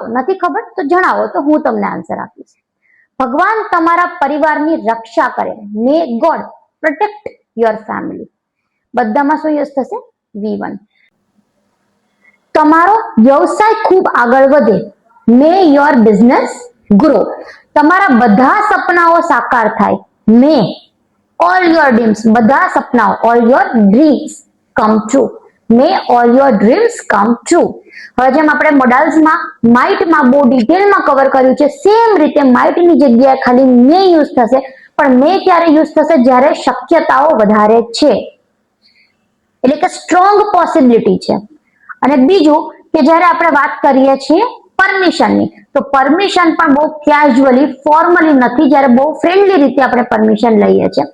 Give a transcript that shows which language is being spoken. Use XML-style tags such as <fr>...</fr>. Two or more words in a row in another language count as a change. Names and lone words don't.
<gu>નથી ખબર તો જણાવો, તો હું તમને આન્સર આપીશ. ભગવાન તમારા પરિવારની રક્ષા કરે,</gu> <en>May God protect your family,</en> <gu>બધામાં શું યુઝ થશે, V1. તમારો વ્યવસાય ખૂબ આગળ વધે,</gu> <en>May your business grow,</en> <gu>તમારા બધા સપનાઓ સાકાર થાય,</gu> <en>May all your dreams,</en> <gu>બધા સપનાઓ,</gu> <en>all your dreams come true, may all your dreams come true.</en> <gu>હવે જેમ આપણે મોડલ્સમાં માઇટમાં બહુ ડિટેલમાં કવર કર્યું છે, સેમ રીતે માઇટની જગ્યાએ ખાલી મે યુઝ થશે, પણ મે ક્યારે યુઝ થશે, જ્યારે શક્યતાઓ વધારે છે, એટલે કે</gu> <en>strong possibility</en> <gu>છે. અને બીજું કે જ્યારે આપણે વાત કરીએ છીએ પરમિશનની, તો પરમિશન પણ બહુ</gu> <en>casually formally</en> <gu>નથી, જ્યારે બહુ ફ્રેન્ડલી રીતે આપણે પરમિશન લઈએ છીએ.</gu>